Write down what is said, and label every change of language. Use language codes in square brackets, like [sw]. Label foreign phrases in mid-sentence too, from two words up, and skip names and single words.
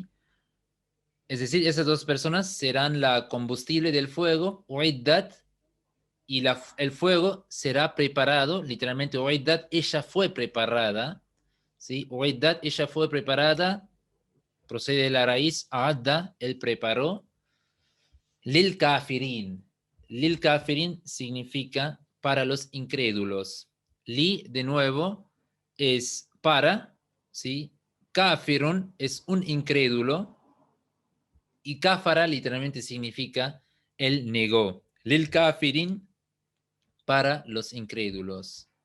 [es] Es decir, esas dos personas serán la combustible del fuego, Uiddat, y el fuego será preparado, literalmente Uiddat, ella fue preparada, ¿sí? Uiddat, ella fue preparada, procede de la raíz Adda, él preparó, [ar] للكافرين. للكافرين [es] significa para los incrédulos. Li, de nuevo, es para, ¿sí? Kafirun es un incrédulo y kafara literalmente significa él negó. [ar] للكافرين [es] para los incrédulos.